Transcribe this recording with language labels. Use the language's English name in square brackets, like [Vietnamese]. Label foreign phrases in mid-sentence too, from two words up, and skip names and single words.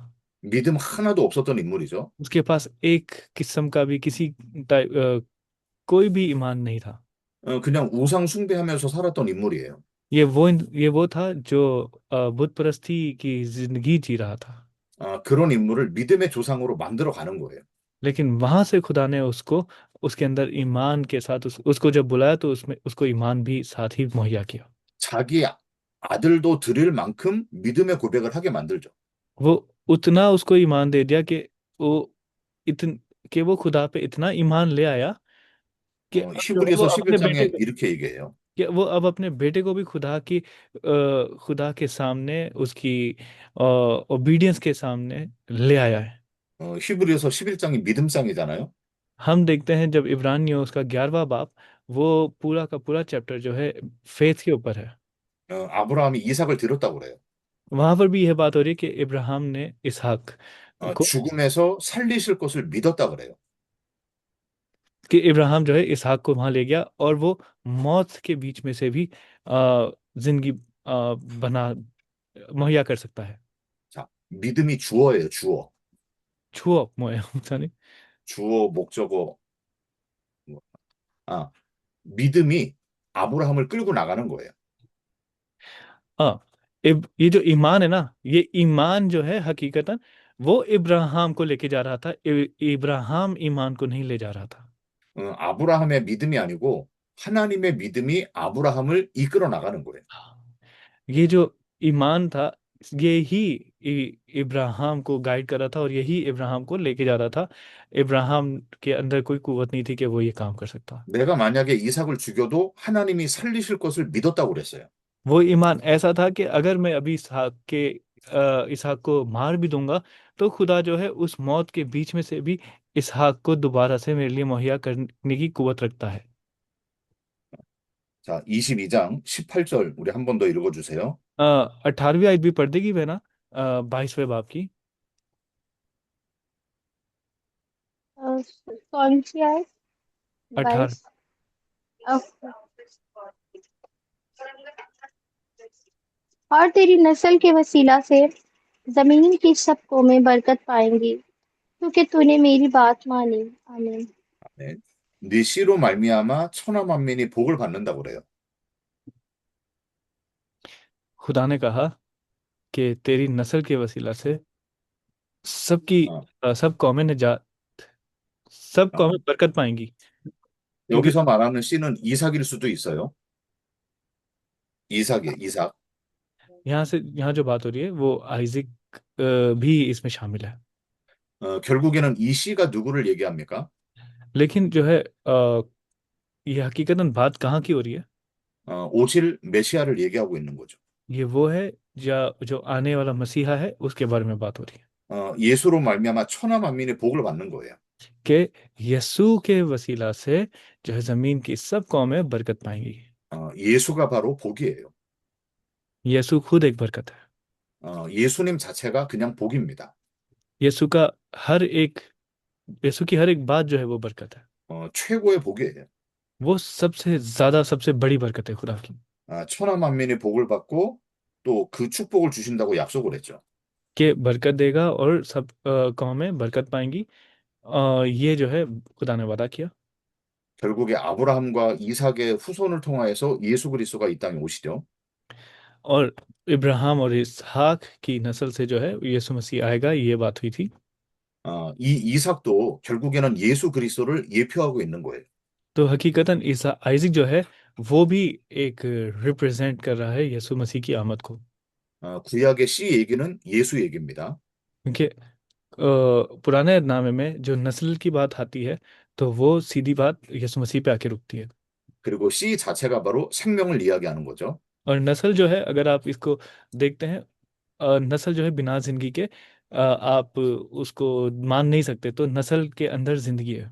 [Korean] 믿음 하나도 없었던 인물이죠. [Hindi] उसके पास एक किस्म का भी कोई भी ईमान नहीं था। [Korean] 그냥 우상 숭배하면서 살았던 인물이에요. [Hindi] ये वो था जो बुत परस्ती की जिंदगी जी रहा था। [Korean] 그런 인물을 믿음의 조상으로 만들어 가는 거예요. [Hindi] लेकिन वहां से खुदा ने उसको उसके अंदर ईमान के साथ उसको जब बुलाया तो उसमें उसको ईमान भी साथ ही मुहैया किया। [Korean] 자기 아들도 드릴 만큼 믿음의 고백을 하게 만들죠. [Hindi] वो उतना उसको ईमान दे दिया वो इतन कि वो खुदा पे इतना ईमान ले आया कि अब जो है वो [Korean] 히브리서 [Hindi] अपने बेटे [Korean] 11장에 [Hindi] को [Korean] 이렇게 얘기해요. [Hindi] कि वो अब अपने बेटे को भी खुदा के सामने उसकी ओबीडियंस के सामने ले आया है। [Korean] 히브리서 11장이 믿음장이잖아요. [Hindi] हम देखते हैं जब इब्रानियों उसका 11वां बाब, वो पूरा का पूरा चैप्टर जो है फेथ के ऊपर है। [Korean] 아브라함이 이삭을 드렸다고 그래요. [Hindi] वहां पर भी यह बात हो रही है कि इब्राहिम ने इसहाक को [Korean] 죽음에서 살리실 것을 믿었다 그래요. [Hindi] कि इब्राहिम जो है इसहाक को वहां ले गया और वो मौत के बीच में से भी जिंदगी बना मुहैया कर सकता है। [Korean] 자, 믿음이 주어예요, 주어. छुओ 뭐예요, 목사님? 주어, 목적어. 아, 믿음이 아브라함을 끌고 나가는 거예요. [Hindi] हाँ, ये जो ईमान है ना, ये ईमान जो है हकीकतन वो इब्राहिम को लेके जा रहा था। इब्राहिम ईमान को नहीं ले जा रहा था। [Korean] 아브라함의 믿음이 아니고 하나님의 믿음이 아브라함을 이끌어 나가는 거예요. [Hindi] ये जो ईमान था, ये ही इब्राहिम को गाइड कर रहा था और यही इब्राहिम को लेके जा रहा था। इब्राहिम के अंदर कोई कुवत नहीं थी कि वो ये काम कर सकता। [Korean] 내가 만약에 이삭을 죽여도 하나님이 살리실 것을 믿었다고 그랬어요. [Hindi] वो ईमान ऐसा था कि अगर मैं अभी इसहाक को मार भी दूंगा तो खुदा जो है उस मौत के बीच में से भी इसहाक को दोबारा से मेरे लिए मुहैया करने की कुवत रखता है। [Korean] 자, 22장 18절 우리 한 번 더 읽어주세요. [Hindi] 18वीं आयत भी पढ़ देगी बहना, 22वें बाब की। कौन सी आय? 18। 22। और तेरी नस्ल के वसीला से जमीन की सब कौमें बरकत पाएंगी, क्योंकि तूने मेरी बात मानी। आमीन। [Korean] 네. 네 씨로 말미암아 천하 만민이 복을 받는다고 그래요. [Hindi] खुदा ने कहा कि तेरी नस्ल के वसीला से 어, सब कौमें निजात, सब 어. कौमें बरकत पाएंगी, क्योंकि [Korean] 여기서 말하는 씨는 이삭일 수도 있어요. 이삭이에요, 이삭. [Hindi] यहाँ जो बात हो रही है वो आइजिक भी इसमें शामिल है। [Korean] 결국에는 이 씨가 누구를 얘기합니까? [Hindi] लेकिन जो है ये हकीकतन बात कहाँ की हो रही है? [Korean] 오실 메시아를 얘기하고 있는 거죠. [Hindi] ये वो है जो आने वाला मसीहा है उसके बारे में बात हो रही है [Korean] 예수로 말미암아 천하 만민의 복을 받는 거예요. [Hindi] कि यीशु के वसीला से जो है जमीन की सब कौमें बरकत पाएंगी। [Korean] 예수가 바로 복이에요. [Hindi] यीशु खुद एक बरकत है। [Korean] 예수님 자체가 그냥 복입니다. [Hindi] यीशु का हर एक यीशु की हर एक बात जो है वो बरकत है। [Korean] 최고의 복이에요. [Hindi] वो सबसे ज्यादा सबसे बड़ी बरकत है खुदा की। [Korean] 천하 만민의 복을 받고 또 그 축복을 주신다고 약속을 했죠. [Hindi] कि बरकत देगा और सब कौमें बरकत पाएंगी। ये जो है खुदा ने वादा किया। [Korean] 결국에 아브라함과 이삭의 후손을 통하여서 예수 그리스도가 이 땅에 오시죠. [Hindi] और इब्राहिम और इसहाक की नस्ल से जो है यीशु मसीह आएगा, ये बात हुई थी। [Korean] 이 이삭도 결국에는 예수 그리스도를 예표하고 있는 거예요. [Hindi] तो हकीकतन ईसा आइजक जो है वो भी एक रिप्रेजेंट कर रहा है यीशु मसीह की आमद को। [Korean] 구약의 씨 얘기는 예수 얘기입니다. [Hindi] क्योंकि पुराने नामे में जो नस्ल की बात आती है तो वो सीधी बात यीशु मसीह पे आके रुकती है। [Korean] 그리고 씨 자체가 바로 생명을 इ야기하는 거죠. [Hindi] और नस्ल जो है अगर आप इसको देखते हैं, नस्ल जो है बिना जिंदगी के आप उसको मान नहीं सकते, तो नस्ल के अंदर जिंदगी है।